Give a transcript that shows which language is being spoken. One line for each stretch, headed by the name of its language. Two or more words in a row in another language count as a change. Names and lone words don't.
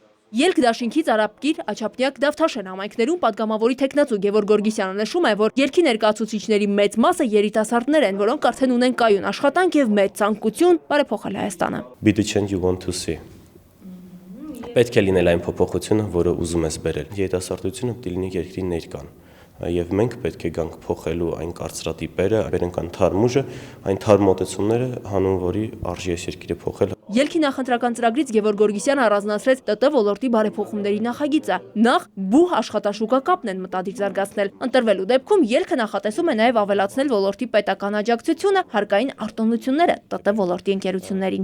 Armenian: Ելք դաշինքից Արաբկիր, Աչափնյակ, Դավթաշեն համայնքներում պատգամավորի թեկնածու Գևորգ Գորգիսյանը նշում է, որ ելքի ներկայացուցիչների մեծ մասը երիտասարդներ են, որոնք արդեն ունեն կայուն աշխատանք եւ մեծ ցանկություն բարեփոխել Հայաստանը։
English: Be the change you want to see.
Armenian: Պետք է լինել այն փոփոխությունը, որը ուզում ես բերել։ Երիտասարդությունը պետք է լինի երկրի ներկան։ Եվ մենք պետք է գանք փոխելու այն կարծրատիպերը, բերենք այն թարմ ուժը, այն թարմ մոտեցումները, հանուն որի արժի այս երկիրը փոխել։ Ելքի նախընտրական ծրագրից Գևորգ Գորգիսյանը առանձնացրեց ՏՏ ոլորտի բարեփոխումների նախագիծը։ Նախ բուհ աշխատաշուկա կապն են մտադիր զարգացնել։ Ընտրվելու դեպքում ելքը նախատեսում է նաև ավելացնել ոլորտի պետական աջակցությունը, հարկային արտոնությունները ՏՏ ոլորտի ընկերություններին։